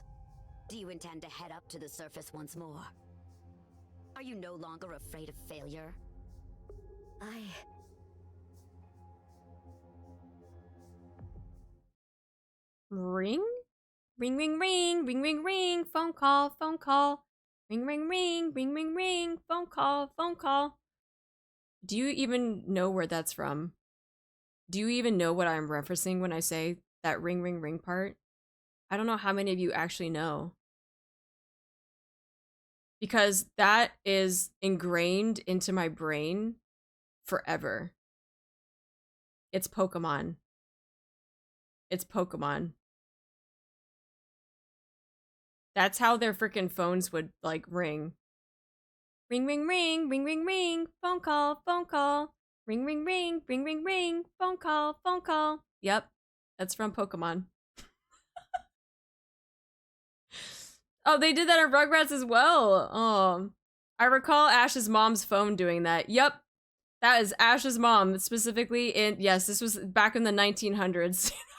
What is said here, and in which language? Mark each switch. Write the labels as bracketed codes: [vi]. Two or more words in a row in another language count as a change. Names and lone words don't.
[en] Do you intend to head up to the surface once more? Are you no longer afraid of failure? Ring? Ring, ring, ring, ring, ring, ring, phone call, phone call. Ring, ring, ring, ring, ring, ring, phone call, phone call. Do you even know where that's from? Do you even know what I'm referencing when I say that ring, ring, ring part? I don't know how many of you actually know. Because that is ingrained into my brain forever. It's Pokemon. It's Pokemon. That's how their freaking phones would, like, ring. Ring, ring, ring, ring, ring, ring, phone call, phone call. Ring, ring, ring, ring, ring, ring, phone call, phone call. Yep, that's from Pokemon. Oh, they did that in Rugrats as well. I recall Ash's mom's phone doing that. Yep, that is Ash's mom, specifically in, yes, this was back in the 1900s.